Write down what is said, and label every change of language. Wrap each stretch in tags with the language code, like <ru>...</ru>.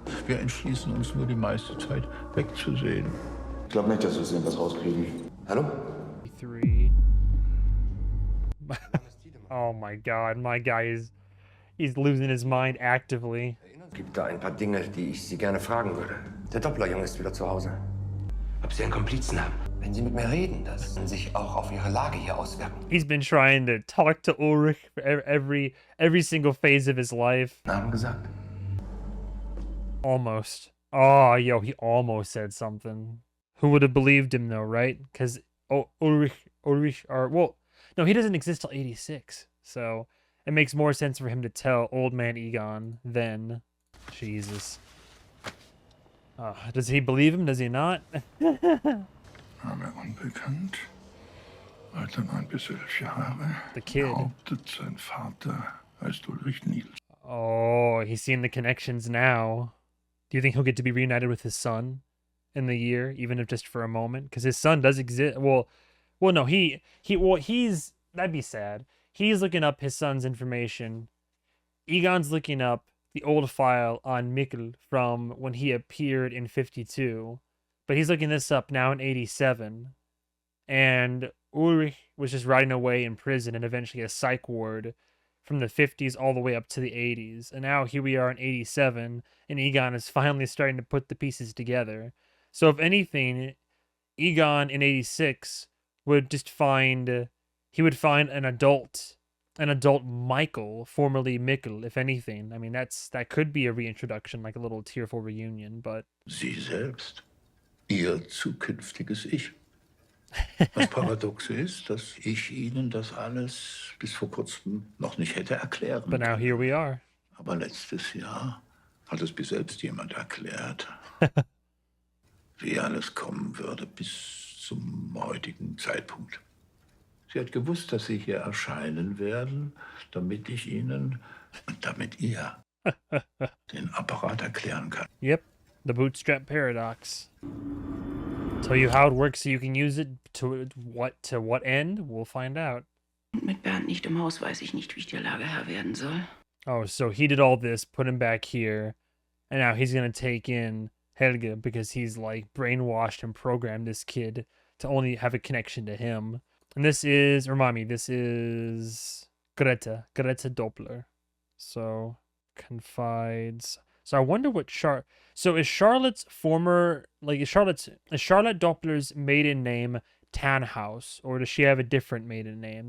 <de>Wir entschließen uns nur die meiste Zeit wegzusehen. Ich glaube nicht, dass wir irgendwas rauskriegen. Hallo? 3.</de> <en>Oh my god, my guy he's losing his mind actively.</en> <de>Es gibt da ein paar Dinge, die ich Sie gerne fragen würde. Der Dopplerjunge ist wieder zu Hause. Ob Sie einen Komplizen haben? Wenn Sie mit mir reden, das kann sich auch auf Ihre Lage hier auswirken.</de> <en>He's been trying to talk to Ulrich for every single phase of his life.</en> <de>Namen gesagt?</de> <en>Almost. Oh, yo, he almost said something. Who would have believed him though, right? Because Ulrich, no, he doesn't exist till 86. So it makes more sense for him to tell old man Egon than Jesus. Does he believe him? Does he not?</en> <de>Name unbekannt. Alter 9 bis 11 Jahre.</de> <en>The kid.</en> <de>Behauptet, sein Vater heißt Ulrich Niels.</de> <en>Oh, he's seeing the connections now. Do you think he'll get to be reunited with his son in the year, even if just for a moment? Because his son does exist. Well, no, he's that'd be sad. He's looking up his son's information. Egon's looking up the old file on Mikkel from when he appeared in 52. But he's looking this up now in 87. And Ulrich was just rotting away in prison and eventually a psych ward from the 50s all the way up to the 80s. And now here we are in 87, and Egon is finally starting to put the pieces together. So if anything, Egon in 86 would just find an adult Michael, formerly Mikkel, if anything. I mean, that could be a reintroduction, like a little tearful reunion, but...</en> <de>Sie selbst, Ihr zukünftiges Ich. Das Paradoxe ist, dass ich Ihnen das alles bis vor kurzem noch nicht hätte erklären können.</de> <en>But now here we are.</en> <de>Aber letztes Jahr hat es mir selbst jemand erklärt, wie alles kommen würde bis zum heutigen Zeitpunkt. Sie hat gewusst, dass Sie hier erscheinen werden, damit ich Ihnen und damit ihr den Apparat erklären kann.</de> <en>Yep, the bootstrap paradox. Tell you how it works so you can use it to what end? We'll find out.</en> <de>Mit Bernd nicht im Haus weiß ich nicht, wie ich der Lage Herr werden soll.</de> <en>Oh, so he did all this, put him back here, and now he's gonna take in Helge because he's like brainwashed and programmed this kid to only have a connection to him. And this is, remind me, this is Greta Doppler. So confides. So I wonder what so is Charlotte's former, like is Charlotte Doppler's maiden name Tannhaus, or does she have a different maiden name?</en>